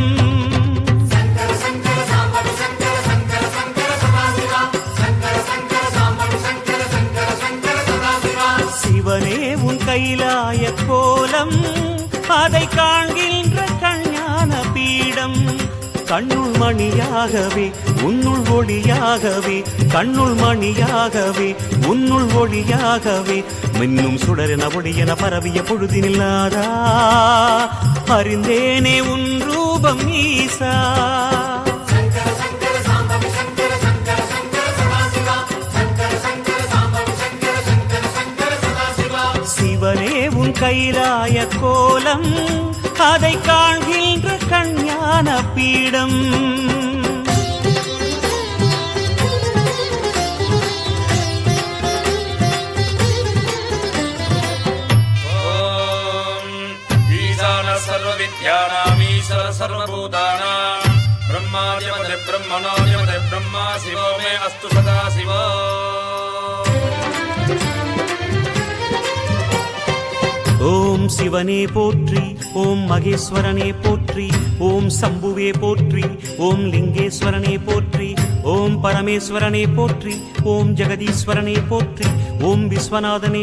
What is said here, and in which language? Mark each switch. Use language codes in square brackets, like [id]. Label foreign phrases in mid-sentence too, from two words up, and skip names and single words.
[sa] शङ्कर शङ्कर साम्बवि शङ्कर शङ्कर शङ्कर सदा शिवा शङ्कर शङ्कर साम्बवि शङ्कर शङ्कर शङ्कर सदा शिवा [ta] சிவனே உன் கைலாய கோலம் அதை காண்கின்ற கஞ்ஞான பீடம் கண்ணுள் மணியாகவே உன்னுள் ஒளியாகவே கண்ணுள் மணியாகவே உன்னுள் ஒளியாகவே மின்னும் சுடரென ஒளியென பரவிய பொழுதினில்லாதா அறிந்தேனே உன் ரூபம் ஈசா [sa] शङ्कर शङ्कर साम्बवि शङ्कर शङ्कर शङ्कर सदा शिवा शङ्कर शङ्कर साम्बवि शङ्कर शङ्कर शङ्कर सदा शिवा [ta] சிவனே உன் கைலாய கோலம் அதை காண்கின்ற கஞ்ஞான பீடம் [sa] सर्वविद्यानामीश्वर सर्वभूतानां ब्रह्मादिपदे ब्रह्मणोऽधिपदे ब्रह्मा शिवो मे अस्तु सदा शिवो [ta] ஓம் சிவனே போற்றி ஓம் மகேஸ்வரனே போற்றி ஓம் சம்புவே போற்றி ஓம் லிங்கேஸ்வரனே போற்றி ஓம் பரமேஸ்வரனே போற்றி ஓம் ஜெகதீஸ்வரனே போற்றி ஓம் விஸ்வநாதனே